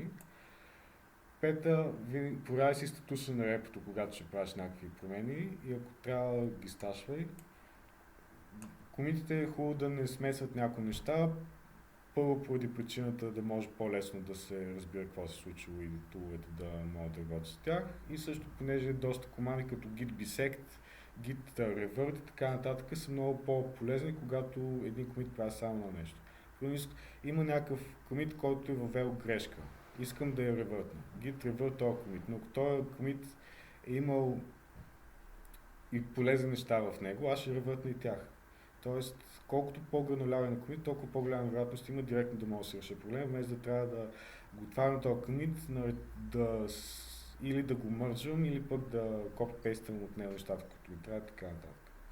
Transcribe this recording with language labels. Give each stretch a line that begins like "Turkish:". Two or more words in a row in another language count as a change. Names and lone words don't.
Bulgarian: Пета, проверяй си статуса на репото, когато ще правиш някакви промени и ако трябва ги сташвай. Комитите е хубаво да не смесват някои неща, първо поради причината да може по-лесно да се разбира какво се случило и туловете да могат да работят с тях. И също, понеже доста команди като
English: git bisect, git revert
Bulgarian: и така нататък са много по-полезни, когато един комит прави само на нещо. Има някакъв комит, който е въвел грешка. Искам да я ревъртна.
English: Git revert
Bulgarian: този комит, но ако този комит е имал и полезни неща в него, аз ще ревъртна и тях. Тоест, колкото по-гранулярен е комит, толкова по-голяма вероятност има директно да може да се реши проблема, вместо да трябва да го отварям този комит, или да го мържам, или пък да копи-пействам от него нещата, които ми трябва, така нататък.